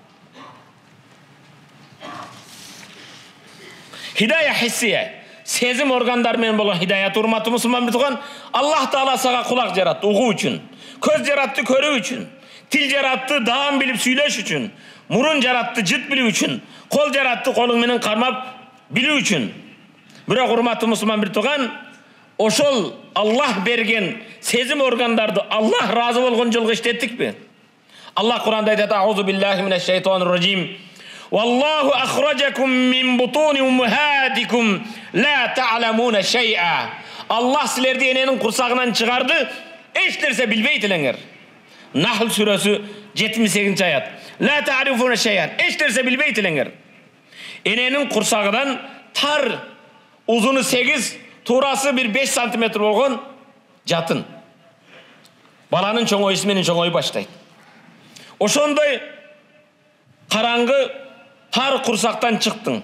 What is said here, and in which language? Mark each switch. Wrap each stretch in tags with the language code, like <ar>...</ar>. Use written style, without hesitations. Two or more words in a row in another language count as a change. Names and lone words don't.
<ar>هداية حسية,</ar> <ky>сезим органдары менен болгон хидаят, урматтуу мусулман тууган, Аллах Таала сага кулак жаратты угуу үчүн, көз жаратты көрүү үчүн, тил жаратты даам билип сүйлөш үчүн, мурун жаратты жыт билүү үчүн, кол жаратты колуң менен кармап билүү үчүн. Бирок урматтуу мусулман бир тууган, ошол Аллах берген сезим органдарды Аллах разы болгон жолго иштеттикпи? Аллах Куранда айтат:</ky> <ar>"أعوذ بالله من الشيطان الرجيم. والله أخرجكم من بطون أمهاتكم لا تعلمون شيئا."</ar> <ky>Аллах силерди эненин курсагынан чыгарды, эч нерсе билбейт элеңер. Нахл сүрөсү 78-чи аят.</ky> <ar>لا تعرفون شيئا.</ar> <ky>Эч нерсе билбейт элеңер. Эненин курсагынан тар, узуну 8, туурасы bir 5 сантиметр болгон жатын. Баланын чоңоюусу менен чоңой баштайт. Ошондой караңгы тар курсактан чыктың.</ky>